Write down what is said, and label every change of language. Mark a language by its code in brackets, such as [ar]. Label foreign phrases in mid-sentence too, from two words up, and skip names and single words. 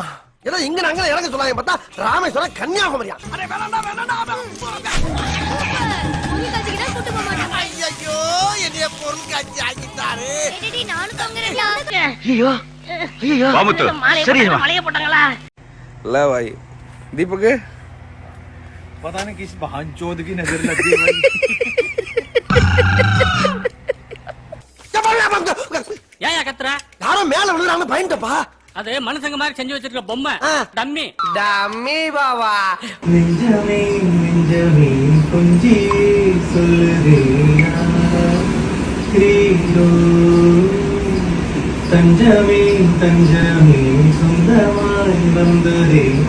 [ta] ஏதோ இங்க நாங்க இறங்க சொல்லாங்க பார்த்தா ராமேஸ்வரம் கன்னியாகுமரியா? ஐயோ என்னைய பொருள் காட்சி ஆக்கிட்டாரு. ஐயோ ஐயோ சரி மலைய போட்டாங்களா? [hi] ला भाई दीपक पता नहीं किस बहनचोद की नजर लग गई भाई. [ta] ஏயா கத்துற? யாரோ மேல விழுறாங்க பயந்துப்பா. அது மனுஷங்க மாதிரி செஞ்சு வச்சிருக்க பொம்மை டம்மி. டம்மி பாவா. நெஞ்சமே நெஞ்சமே கொஞ்சி சொல்லுதே கிரீடோ தஞ்சமே தஞ்சமே சொந்தமாய் வந்ததே